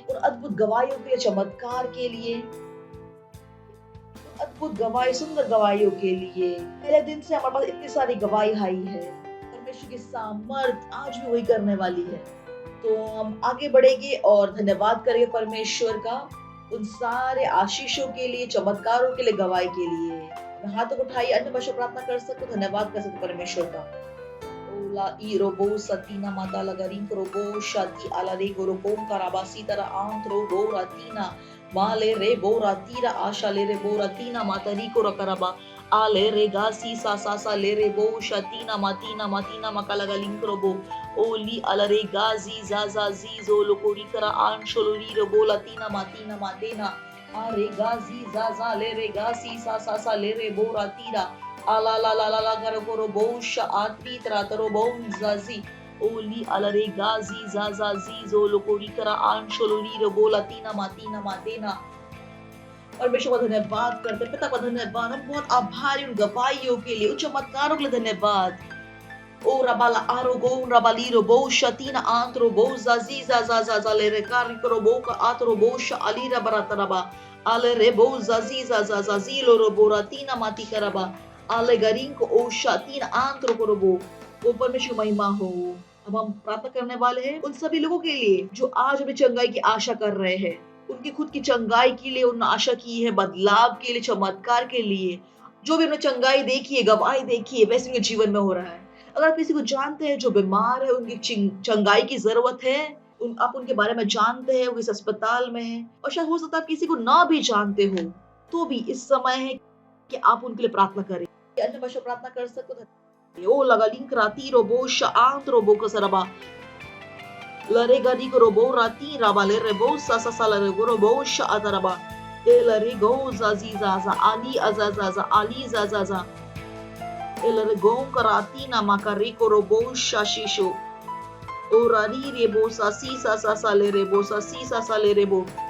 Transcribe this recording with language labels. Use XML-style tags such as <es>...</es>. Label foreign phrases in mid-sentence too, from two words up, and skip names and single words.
<hi>उन अद्भुत गवाहियों के लिए, चमत्कार के लिए, अद्भुत गवाही, सुंदर गवाहियों के लिए पहले दिन से हमारे पास इतनी सारी गवाही आई है। परमेश्वर की सामर्थ आज भी वही करने वाली है। तो हम आगे बढ़ेंगे और धन्यवाद करेंगे परमेश्वर का उन सारे आशीषों के लिए, चमत्कारों के लिए, गवाही के लिए। हाथों को उठाइए, अन्य भाषा प्रार्थना कर सकते हो, धन्यवाद कर सकते परमेश्वर का। ओला ई रोबो सतीना माता लगारी रोबो शाती आला रे गोरोबो कराबासी तरा आंत्रो गो रातीना माले रे बो रातीरा आशा ले रे बो रातीना मातरी को रकराबा आले रे गासी सा सा सा ले रे बो शातीना मातीना मकाला गलिंग रोबो ओली अलरे गाजी जाजा जीजो लोकोरी करा आंशोलोरी रोबो लातीना मातेना आरे गाजी जाजा ले रे गासी सा सा सा ले रे बो रातीरा आला ला ला ला ला करो करो बोश आत्री तरा तरो बोम जाजी ओली अलरे गाजी जाजा जीजो लोकोरी करा आंशोलोरी रोबो लातीना मातेना। परमेश्वर का धन्यवाद करते, पिता का धन्यवाद। हम बहुत आभारी उन गवाहियों के लिए, उन चमत्कारों के लिए धन्यवाद। ओ रबाला आरो गो रबाली रो बो शतीना आंत्रो बो जाजी जा ले रे कार करो बो का आत्रो बो श अली रबरा तरबा आले रे बो जाजी जा जीलो रो बो रातीना माती करबा आले गरिंग को ओ शतीना आंत्रो करो बो। वो परमेश्वर महिमा हो। अब हम प्रार्थना करने वाले हैं उन सभी लोगों के लिए जो आज अपनी चंगाई की आशा कर रहे हैं, उनकी खुद की चंगाई के लिए उन्होंने आशा की है, बदलाव के लिए, चमत्कार के लिए। जो भी उन्होंने चंगाई देखी है, गवाही देखी है, वैसे उनके जीवन में हो रहा है। अगर आप किसी को जानते हैं जो बीमार है, उनकी चंगाई की जरूरत है, आप उनके बारे में जानते हैं, वो इस अस्पताल में है, और शायद हो सकता है आप किसी को ना भी जानते हो, तो भी इस समय है कि आप उनके लिए प्रार्थना करें। अन्य भाषा प्रार्थना कर सकते हो। ओ लगा लिंक राती रोबो शांत रोबो कसरबा लरे गदी को रोबो राती राबा ले रेबो सा सा सा लरे गो रोबो शातरबा ए लरे गो जाजी जाजा आली अजाजा आली जाजा एलरे गों कराती ना माकरी को रोबो शाशिशो ओरारी रेबो सासी सा सा ले रेबो सासी सा ले रेबो</hi>